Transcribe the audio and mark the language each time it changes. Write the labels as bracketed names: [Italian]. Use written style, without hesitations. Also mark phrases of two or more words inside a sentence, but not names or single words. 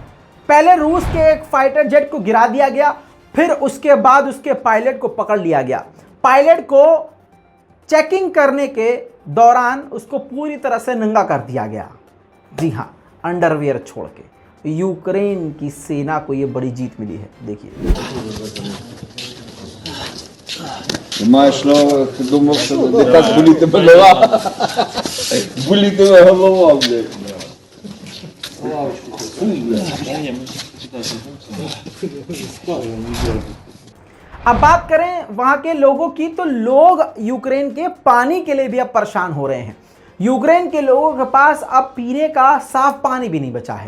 [Hindi] पहले रूस के एक [English] fighter jet [Hindi] को गिरा दिया गया, फिर उसके बाद उसके पायलट को पकड़ लिया गया। पायलट को चेकिंग करने के दौरान उसको पूरी तरह से नंगा कर दिया गया। जी हाँ, अंडरवियर छोड़ के। यूक्रेन की सेना को यह बड़ी जीत मिली है। देखिए, [Ukrainian] Маєш, ну, ти думав, що не так болітиме голова? Болітиме голова, блядь. [Hindi] अब बात करें वहां के लोगों की, तो लोग यूक्रेन के पानी के लिए भी अब परेशान हो रहे हैं। यूक्रेन के लोगों के पास अब पीने का साफ पानी भी नहीं बचा है।